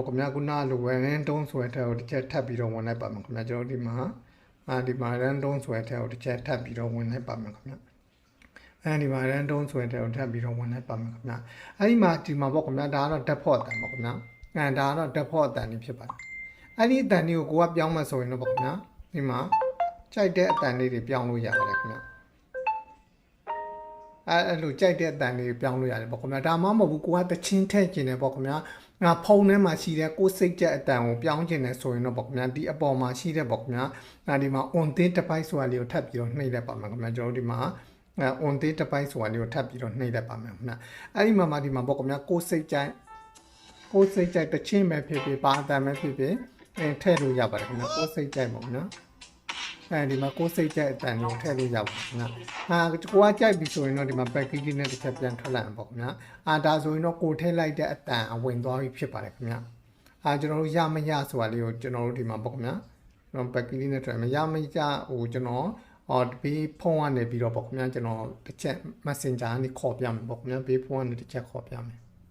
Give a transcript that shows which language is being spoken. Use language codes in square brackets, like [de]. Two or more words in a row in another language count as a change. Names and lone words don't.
[my] ခင်ဗျာခုနလို random ဆိုတဲ့ကိုတစ်ချက်ထပ်ပြီးတော့ဝင်လိုက်ပါမယ်ခင်ဗျာကျွန်တော်ဒီမှာrandom ဆိုတဲ့ကိုတစ်ချက်ထပ်ပြီးတော့ဝင်လိုက်ပါမယ်ခင်ဗျာဒီမှာ random ဆိုတဲ့ကိုထပ်ပြီးတော့ဝင်လိုက်ပါမယ်ခင်ဗျာအဲ့ဒီမှာပေါ့ခင်ဗျာဒါကတော့ default အတန်ပေါ့ခင်ဗျာဒါကတော့ default အတန်လေးဖြစ်ပါတယ်အဲ့ဒီအတန်လေးကိုကိုကပြောင်းမှဆိုရင်တော့ပေါ့ခင်ဗျာဒီမှာကြိုက်တဲ့အတန်လေးတွေပြောင်းလို့ရပါတယ်ခင်ဗျာ အဲ့လိုကြိုက်တဲ့အတန်လေးပြောင်းလို့ရတယ်ပေါ့ခင်ဗျာဒါမှမဟုတ်ဘူးကိုကတချင်းထည့်ကျင်တယ်ပေါ့ခင်ဗျာဖုန်းထဲမှာရှိတဲ့ကိုစိတ်ကြက်အတန်ကိုပြောင်းကျင်တယ်ဆိုရင်တော့ပေါ့ခင်ဗျာဒီအပေါ်မှာရှိတဲ့ပေါ့ခင်ဗျာဒီမှာ [en] on the device [my] ဆိုတာလေးကိုထပ်ပြီးတော့နှိပ်လိုက်ပါမယ်ခင်ဗျာကျွန်တော်ဒီမှာ [en] on the device [my] ဆိုတာလေးကိုထပ်ပြီးတော့နှိပ်လိုက်ပါမယ်ခင်ဗျာအဲ့ဒီမှာဒီမှာပေါ့ခင်ဗျာကိုစိတ်ကြို က်တချင်းပဲဖြစ်ဖြစ်ပါအတန်ပဲဖြစ်ဖြစ်ထည့်လို့ရပါတယ်ခင်ဗျာကိုစိတ်ကြိုက်ပေါ့နော်ဒီမှာကိုစိတ်ကြိုက်အတန်ကိုထည့်လို့ရပါတယ်ခင်ဗျာကိုကကြိုက်ပြီဆိုရင်တော့ဒီမှာ package နဲ့တစ်ချက်ပြန်ထွက်လိုက်အောင်ပေါ့ခင်ဗျာဒါဆိုရင်တော့ကိုထည့်လိုက်တဲ့အတန်အဝင်သွားပြီဖြစ်ပါတယ်ခင်ဗျာကျွန်တော်တို့ရမရဆိုတာလေးကိုကျွန်တော်တို့ဒီမှာပေါ့ခင်ဗျာကျွန်တော် package နဲ့ထွက်မယ်ရမရကျွန်တော်ဘေးဖုန်းကနေပြီးတော့ပေါ့ခင်ဗျာကျွန်တော်တစ်ချက် Messenger ကနေခေါ်ပြမယ်ပေါ့ခင်ဗျာဘေးဖုန်းကနေတစ်ချက်ခေါ်ပြမယ်